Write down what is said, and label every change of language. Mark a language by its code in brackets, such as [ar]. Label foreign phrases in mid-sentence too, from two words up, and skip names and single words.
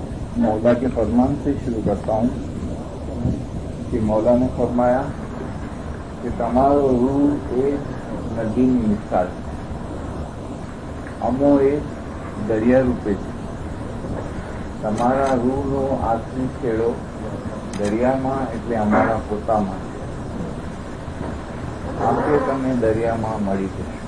[ur] مولا کے فرمان سے شروع کرتا ہوں کہ مولا نے فرمایا کہ [gu] તમારો રૂહ એ નદીની મિસાલ છે, અમો એ દરિયા રૂપે છે. તમારા રૂહનો આખરી છેડો દરિયામાં એટલે અમારા પોતામાં છે. આપે તમે દરિયામાં મળી જશો.